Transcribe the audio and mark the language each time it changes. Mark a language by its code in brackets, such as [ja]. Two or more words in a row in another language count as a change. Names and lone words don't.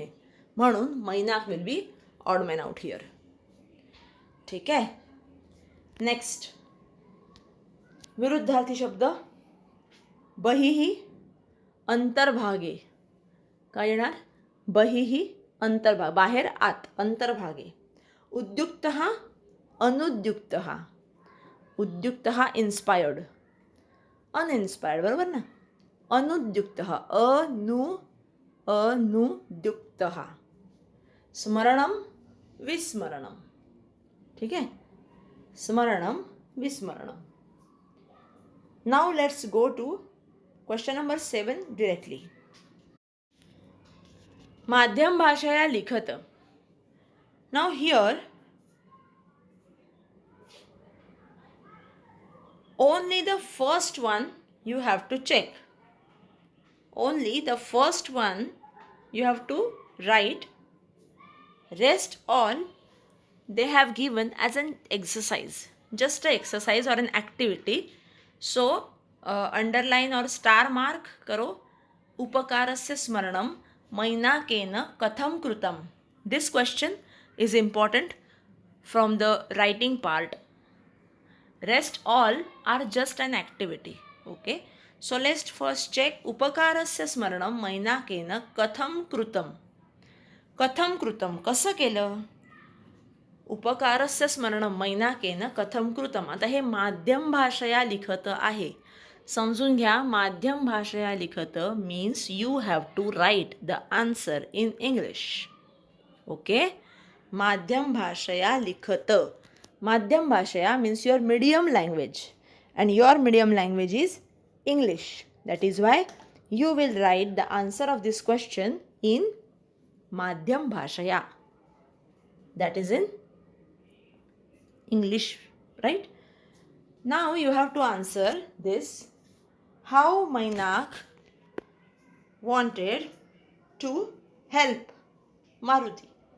[en] म्हणून मैनाक will be odd man out here. [mr] ठीक आहे. नेक्स्ट, विरुद्धार्थी शब्द. [sa] बहिही अंतर्भागे. [mr] काय येणार? [sa] बहिही अंतर्भाग, [mr] बाहेर, आत, [sa] अंतर्भागे. उद्युक्तः अनुद्युक्तः. [en] उद्युक्तः inspired, uninspired, [mr] बरोबर ना? [sa] अनुद्युक्तः, अनुद्युक्तः. स्मरणम विस्मरणम. [mr] ठीक आहे. [sa] स्मरणम विस्मरणम. [en] now let's go to question number 7 directly. [sa] माध्यम भाषया लिखत. [en] now here only the first one you have to check. Only the first one you have to write. Rest all they have given as an exercise. Just an exercise or an activity. So underline or star mark करो. [sa] उपकारस्य स्मरणम मैनाकेन कथम कृतम. [en] This question is important from the writing part. Rest all are just an activity. Okay. So let's first check [sa] उपकारस्य स्मरणं मैनाकेन कथम कृतम. कथम कृतम [mr] कसं केलं. [sa] उपकारस्य स्मरणं मैनाकेन कथम कृतम. [mr] आता हे [sa] माध्यम भाषया लिखत [mr] आहे. समजून घ्या, [sa] माध्यम भाषया लिखत [en] means you have to write the answer in English. [sa] ओके. माध्यम भाषया लिखत. माध्यम भाषया [en] means your medium language and your medium language is English. that is why you will write the answer of this question in [sa] माध्यम भाषया. [en] that is in English, right? Now you have to answer this. How Mainak wanted to help Maruti.